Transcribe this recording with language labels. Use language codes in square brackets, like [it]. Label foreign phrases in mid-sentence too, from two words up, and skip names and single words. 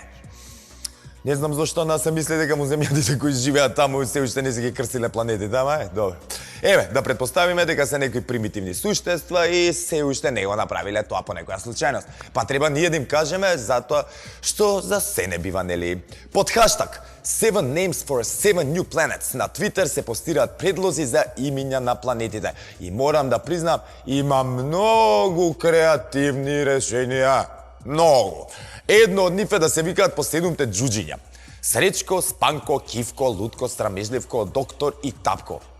[mk] Не знам зашто НАСА мисли дека му земјадите кои живеат таму се уште не си ги крстиле планетите, ама добро. Да предпоставиме дека се некои примитивни суштества и се уште не го направиле тоа по некоја случајност. Па треба ние да им кажеме затоа што за се не бива, нели? Под хаштаг [en] 7 names for 7 new planets [mk] на Твитер се постираат предлози за имиња на планетите. И морам да признам, има многу креативни решенија. Многу. Едно од нив е да се викаат по 7 џуџиња. Сречко, Спанко, Кивко, Лутко, Страмежливко, Доктор и Тапко.